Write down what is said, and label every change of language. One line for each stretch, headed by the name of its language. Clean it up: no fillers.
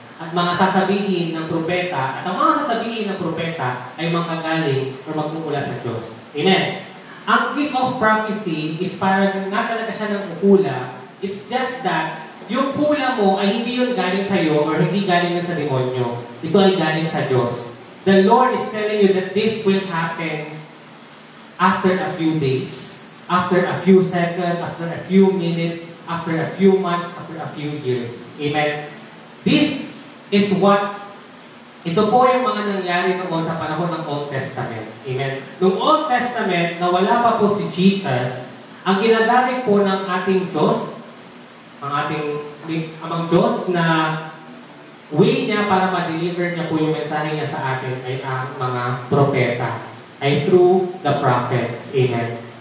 Filipino: At mga sasabihin ng propeta, at ang mga sasabihin ng propeta ay manggagaling o magmumula sa Diyos. Amen. Ang gift of prophecy is parang nga talaga siya ng huhula.
English: It's just that
Filipino: yung hula mo ay hindi yun galing sa iyo or hindi galing yun sa demonyo. Ito ay galing sa Diyos.
English: The Lord is telling you that this will happen after a few days, after a few seconds, after a few minutes, after a few months, after a few years. Amen? This is what,
Filipino: ito po yung mga nangyari noon sa panahon ng Old Testament. Amen? Noong Old Testament, na wala pa po si Jesus, ang ginagamit po ng ating Diyos, ang amang Diyos na way niya para ma-deliver niya po yung mensahe niya sa atin ay ang mga propeta, ay
English: through the prophets.
Filipino: Amen.